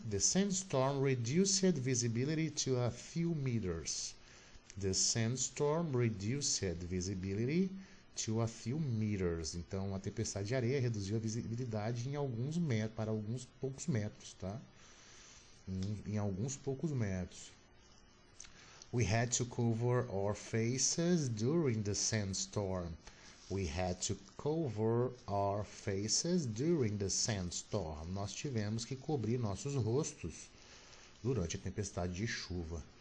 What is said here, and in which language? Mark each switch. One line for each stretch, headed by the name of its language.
English: The sandstorm reduced visibility to a few meters. The sandstorm reduced visibility to a few meters.
Portuguese: Então, a tempestade de areia reduziu a visibilidade para alguns poucos metros, tá? Em alguns poucos metros.
English: We had to cover our faces during the sandstorm. We had to cover our faces during the sandstorm.
Portuguese: Nós tivemos que cobrir nossos rostos durante a tempestade de chuva.